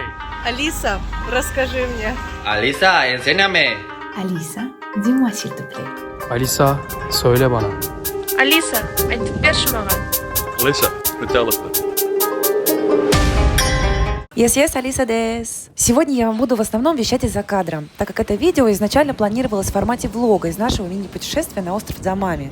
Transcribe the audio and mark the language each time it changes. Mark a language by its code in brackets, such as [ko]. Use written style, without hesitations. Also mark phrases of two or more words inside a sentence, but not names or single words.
[ru] Алиса, расскажи мне. [es] Alisa, enséñame. [fr] Alisa, dis-moi s'il te plaît. [tr] Alisa, söyle bana. [kk] Алиса, айтып берші маған. [nl] Alisa, vertel het me. [ru] Yes, Алиса Дес. Сегодня я вам буду в основном вещать из-за кадра, так как это видео изначально планировалось в формате влога из нашего мини-путешествия на остров Дзамами.